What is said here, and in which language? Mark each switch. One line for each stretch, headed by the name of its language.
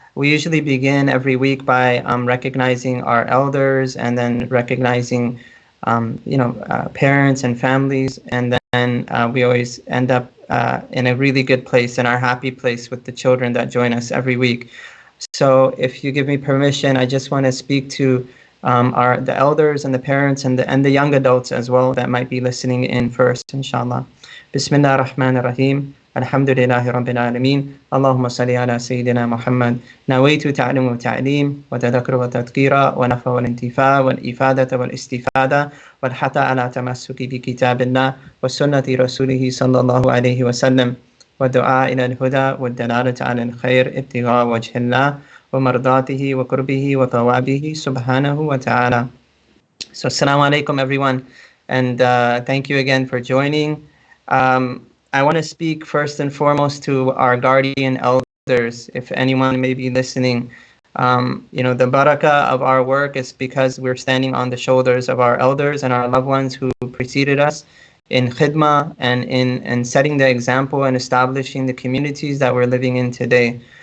English: We usually begin every week by recognizing our elders, and then recognizing parents and families, and then we always end up in a really good place, in our happy place, with the children that join us every week. So if you give me permission, I just want to speak to the elders and the parents and the young adults as well that might be listening in first, inshallah. Bismillah ar-Rahman ar-Rahim.
Arabic: الحمد لله رب العالمين. اللهم صل على سيدنا محمد. نويت تعلم وتعليم وتذكر وتذكير ونفع والانتفاع والإفادة والاستفادة والحث على تمسك بكتاب الله وسنة رسوله صلى الله عليه وسلم والدعاء إلى الهدى والدلالة على الخير ابتغاء وجه الله ومرضاته وقربه وثوابه سبحانه وتعالى.
English: So assalamu alaikum everyone, and thank you again for joining. I want to speak first and foremost to our guardian elders. If anyone may be listening, the barakah of our work is because we're standing on the shoulders of our elders and our loved ones who preceded us in khidmah and in setting the example and establishing the communities that we're living in today.